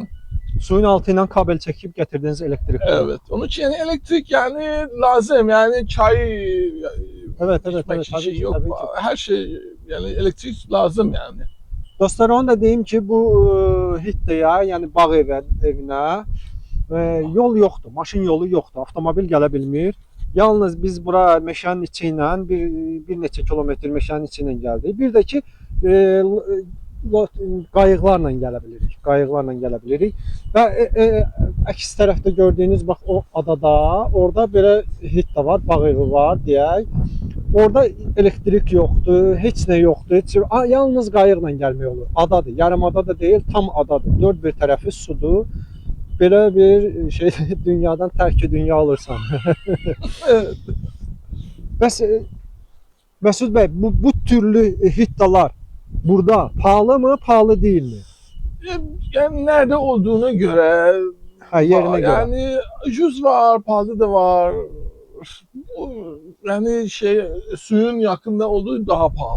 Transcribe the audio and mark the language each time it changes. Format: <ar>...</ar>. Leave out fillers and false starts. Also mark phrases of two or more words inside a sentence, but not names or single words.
<tr>Suyun altından kabel çekip getirdiğiniz elektrik. Evet. Onun için yani elektrik yani lazım. Yani çay Evet, içmek tabii için şey ki, yok. tabii ki. Her şey yani elektrik lazım yani.</tr> <az>Dostlar, onu da deyim ki bu hittaya, yani bağ evinə yol yoxdur, maşın yolu yoxdur, avtomobil gələ bilmir. Yalnız biz bura meşənin içi ilə bir neçə kilometr meşənin içi ilə gəldik. Bir də ki qayıqlarla gələ bilirik. Qayıqlarla gələ bilirik. Və əks tərəfdə gördüyünüz bax o adada, orada belə hitta var, bağ evi var deyək. Orada elektrik yoxdur, heç nə yoxdur. Yalnız qayıqla gəlmək olur. Adadır, yarımada da deyil, tam adadır. Dörd bir tərəfi sudur. Belə bir şey dünyadan tərki dünya alırsan.</az> <tr>Evet.</tr> <az>Bəs Məsud bəy,</az> <tr>bu türlü hittalar burada pahalı mı, pahalı değil mi? Yani nerede olduğuna göre Ha, yerine göre. yani ucuz var, pahalı da var. Yani suyun yakında olduğu daha pahalı.</tr>